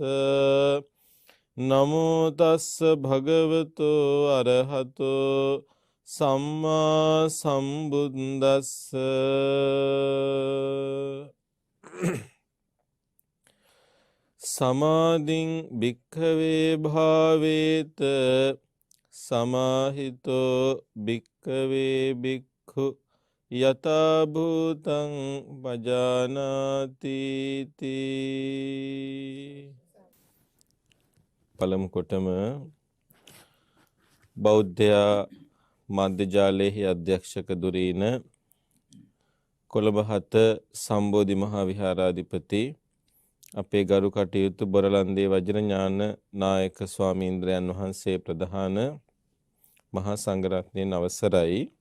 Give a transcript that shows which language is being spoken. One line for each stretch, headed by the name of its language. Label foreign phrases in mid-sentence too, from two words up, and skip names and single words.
Pali: නමෝ තස්ස භගවතු අරහතෝ සම්මා සම්බුද්දස්ස සමාධින් භික්ඛවේ භාවේත සමාහිතෝ භික්ඛවේ භික්ඛු යතා භූතං පජානාති තී.
Sinhala: පළමු කොටම බෞද්ධයා මාධ්‍ය ජාලයේ අධ්‍යක්ෂක දුරීන කොළඹ 7 සම්බෝධි මහා විහාරාධිපති අපේ ගරු කටයුතු බොරලන්දේ වජිර ඥාන නායක ස්වාමීන්ද්‍රයන් වහන්සේ ප්‍රධාන මහා සංඝරත්නයන් අවසරයි.